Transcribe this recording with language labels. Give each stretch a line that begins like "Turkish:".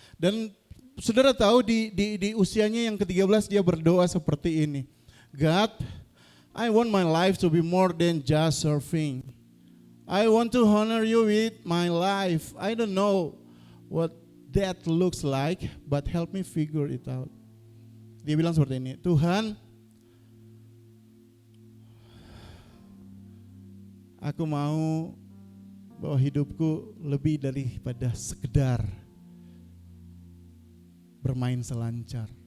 Indonesian: Dan saudara tahu di usianya yang ke-13 dia berdoa seperti ini.
English: God, I want my life to be more than just surfing. I want to honor you with my life. I don't know what that looks like, but help me figure it out.
Indonesian: Dia bilang seperti ini, Tuhan, aku mau bahwa hidupku lebih daripada sekedar bermain selancar.